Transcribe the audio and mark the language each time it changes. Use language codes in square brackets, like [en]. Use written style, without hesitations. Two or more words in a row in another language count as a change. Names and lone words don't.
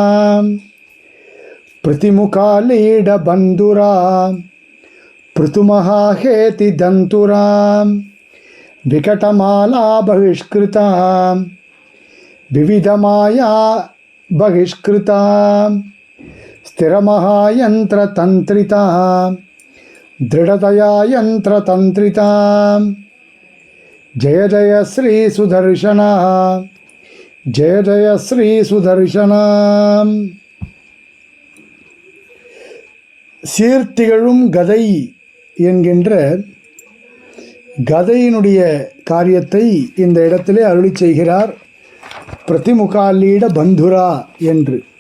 [sa] प्रतिमुखालीडबन्धुरा पृथुमहाहेति दन्तुरा विकटमाला बहिष्कृता विविधमाया बहिष्कृता स्थिरमहायन्त्रतन्त्रिता दृढतया यन्त्रतन्त्रिता जय जय श्री सुदर्शना जय जय श्री सुदर्शना। [ta] சீர்த்திகழும் கதை என்கின்ற கதையினுடைய காரியத்தை இந்த இடத்திலே அருளி செய்கிறார் [sa] प्रतिमुखालीड बन्धुरा [ta] என்று.